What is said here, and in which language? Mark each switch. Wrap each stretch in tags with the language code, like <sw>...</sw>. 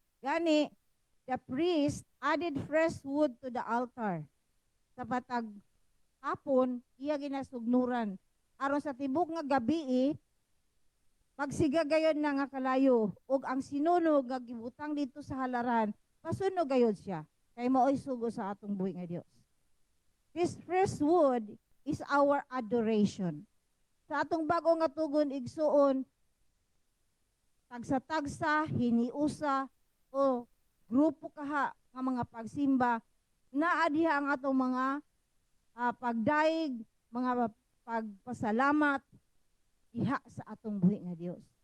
<en>Gani, the priest added fresh wood to the altar.</en> <ceb>Sa patag hapon, iya ginasugnuran. Aron sa tibok nga gabi, magsiga gayon na nga kalayo. Ug ang sinunog nga gibutang dito sa halaran, pasunog gayon siya. Kay mao'y sugo sa atong buhi nga Dios.</ceb> <en>This fresh wood is our adoration.</en> <ceb>Sa atong bago nga tugon igsuon, tagsa-tagsa, hiniusa, o grupo kaha nga mga pagsimba, naadiha ang atong mga pagdaig, mga pagpasalamat, diha sa atong buhi nga Dios.</ceb>